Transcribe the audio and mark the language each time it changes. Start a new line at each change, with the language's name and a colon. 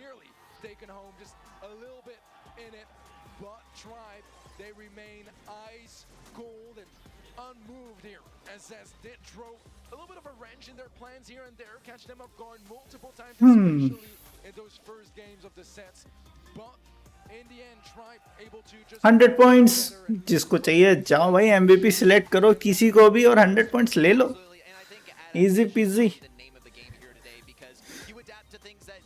English: Nearly taken home, just a little bit in it. But Tribe, they remain ice cold and unmoved here, as Zest did throw a little bit of a wrench in their plans here and there, catch them off guard multiple times, especially in those first games of the sets. But in the end, Tribe able to just 100 points.
Hindi: जिसको चाहिए जाओ भाई MVP select करो किसी को भी और
English: 100 points
Hindi: ले लो.
English: Absolutely, and I think Adam, Easy peasy. the name of the game here today because you adapt to things that